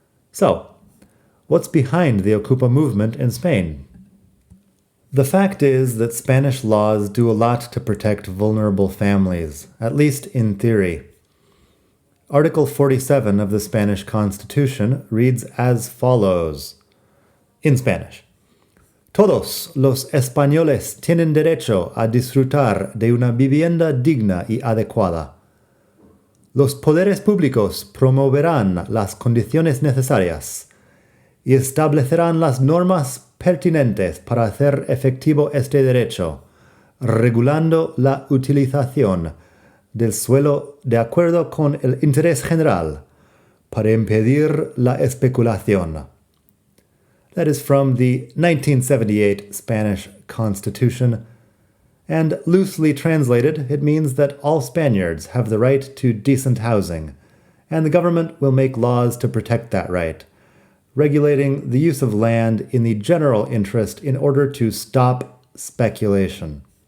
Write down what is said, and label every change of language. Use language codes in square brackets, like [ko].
[en] So, what's behind the Okupa movement in Spain? The fact is that Spanish laws do a lot to protect vulnerable families, at least in theory. Article 47 of the Spanish Constitution reads as follows, in Spanish. [es] Todos los españoles tienen derecho a disfrutar de una vivienda digna y adecuada. Los poderes públicos promoverán las condiciones necesarias y establecerán las normas pertinentes para hacer efectivo este derecho, regulando la utilización del suelo de acuerdo con el interés general, para impedir la especulación. [en] That is from the 1978 Spanish Constitution, and loosely translated, it means that all Spaniards have the right to decent housing, and the government will make laws to protect that right, regulating the use of land in the general interest in order to stop speculation.